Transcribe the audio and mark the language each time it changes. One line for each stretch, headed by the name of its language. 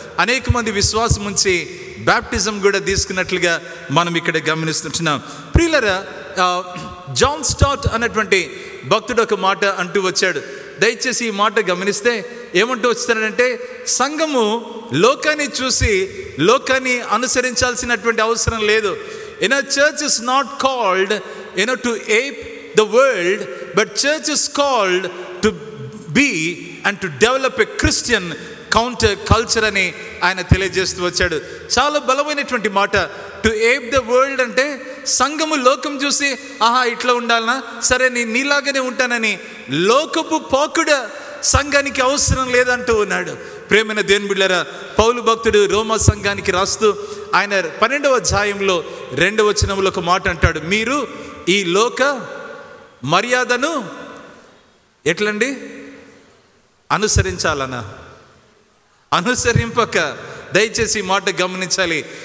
Telugu: అనేక మంది విశ్వాసం ఉంచి బ్యాప్టిజం కూడా తీసుకున్నట్లుగా మనం ఇక్కడ గమనిస్తుంటున్నాం. ప్రియులారా, జాన్ స్టార్ట్ అన్నటువంటి భక్తుడు ఒక మాట అంటూ వచ్చాడు. దయచేసి ఈ మాట గమనిస్తే ఏమంటూ వచ్చాడంటే, సంఘము లోకాన్ని చూసి లోకాన్ని అనుసరించాల్సినటువంటి అవసరం లేదు.
English: Church is not called to ape the world, but church is called to be and to develop a Christian counter culture
Telugu: అని ఆయన తెలియజేస్తూ వచ్చాడు. చాలా బలమైనటువంటి మాట.
English: to ape the world అంటే
Telugu: సంఘము లోకం చూసి ఆహా ఇట్లా ఉండాలనా, సరే నేను నీలాగానే ఉంటానని లోకపు పోకుడ సంఘానికి అవసరం లేదంటూ ఉన్నాడు. ప్రేమైన దేవుని బిడ్డలారా, పౌలు భక్తుడు రోమా సంఘానికి రాస్తూ ఆయన 12వ అధ్యాయంలో 2వ వచనంలో ఒక మాట అంటాడు, మీరు ఈ లోక మర్యాదను ఎట్లండి అనుసరించాలనా, అనుసరింపక, దయచేసి ఈ మాట గమనించాలి.